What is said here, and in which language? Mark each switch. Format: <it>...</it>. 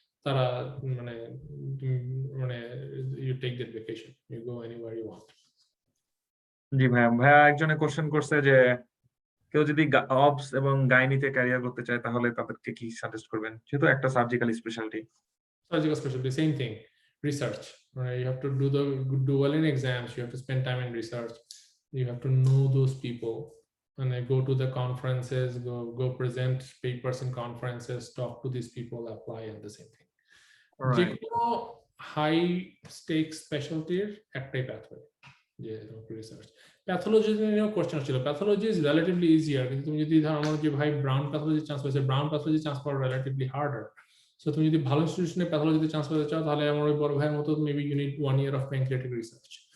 <bn>তারা মানে মানে</bn> <en>You take that vacation, you go anywhere you want.</en> <bn>জি ভাইয়া একজনে কোশ্চেন করছে যে কেউ যদি অবস এবং গাইনিতে ক্যারিয়ার করতে চায় তাহলে তাদেরকে কি সাজেস্ট করবেন, যেহেতু একটা surgical speciality?</bn> <en>Surgical specialty, same thing. Research, right? You have to do well in exams. You have to spend time in research. You have to know those people, and go to the conferences, go present papers in conferences, talk to these people, apply, and the same thing.</en> <bn>যে কোনো high stake স্পেশালিটির একটাই pathway, যে research. Pathology নিয়েও question ছিল,</bn> <en>pathology is relatively easier,</en> <bn>কিন্তু তুমি যদি ধর আমার যে ভাই ব্রাউন প্যাথোলজি চান্স পেয়েছে, ব্রাউন প্যাথোলজি চান্স পাওয়া রিলেটিভলি হার্ডার। সো তুমি যদি ভালো ইনস্টিটিউশনে প্যাথোলজিতে চান্স পেতে চাও, তাহলে আমার ওই বড় ভাইয়ের মতো</bn> <en>Maybe you need 1 year of pancreatic research.</en>